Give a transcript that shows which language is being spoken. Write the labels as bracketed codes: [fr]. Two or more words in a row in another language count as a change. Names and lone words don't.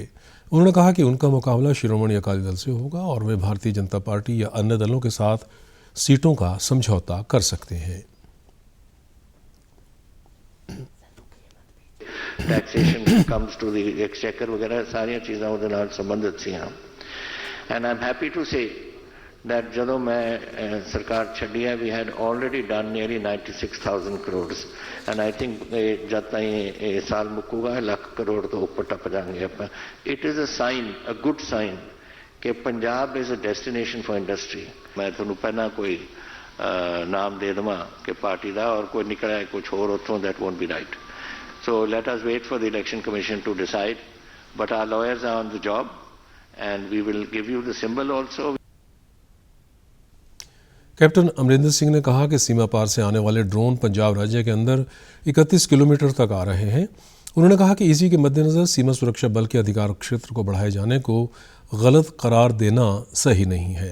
[hi] उन्होंने कहा कि उनका मुकाबला शिरोमणि अकाली दल से होगा और वे भारतीय जनता पार्टी या अन्य दलों के साथ सीटों का समझौता कर सकते हैं। [en] taxation comes to the exchequer [pa] ਵਗੈਰਾ ਸਾਰੀਆਂ ਚੀਜ਼ਾਂ ਉਹਦੇ ਨਾਲ ਸੰਬੰਧਿਤ ਸੀ। [en] and I am happy to say [pa] that ਜਦੋਂ ਮੈਂ ਸਰਕਾਰ ਛੱਡੀ ਹੈ [en] we had already done nearly 96,000 crores and I think [pa] ਜਦ ਤਾਈਂ ਇਹ ਸਾਲ ਮੁੱਕੂਗਾ ਲੱਖ ਕਰੋੜ ਤੋਂ ਉੱਪਰ ਟੱਪ ਜਾਣਗੇ ਆਪਾਂ। [en] It is a sign, a good sign ਕਿ ਪੰਜਾਬ is a destination for industry। [pa] ਮੈਂ ਤੁਹਾਨੂੰ ਪਹਿਲਾਂ ਕੋਈ ਨਾਮ ਦੇ ਦੇਵਾਂ ਕਿ ਪਾਰਟੀ ਦਾ ਔਰ ਕੋਈ ਨਿਕਲਿਆ ਕੁਝ ਹੋਰ ਉੱਥੋਂ [en] that won't be right। So let us wait for the election commission to decide, but our lawyers are on the job and we will give you the symbol also। [hi] कैप्टन अमरिंदर सिंह ने कहा कि सीमा पार से आने वाले ड्रोन पंजाब राज्य के अंदर 31 किलोमीटर तक आ रहे हैं। उन्होंने कहा कि इसी के मद्देनज़र सीमा सुरक्षा बल के अधिकार क्षेत्र को बढ़ाए जाने को गलत करार देना सही नहीं है।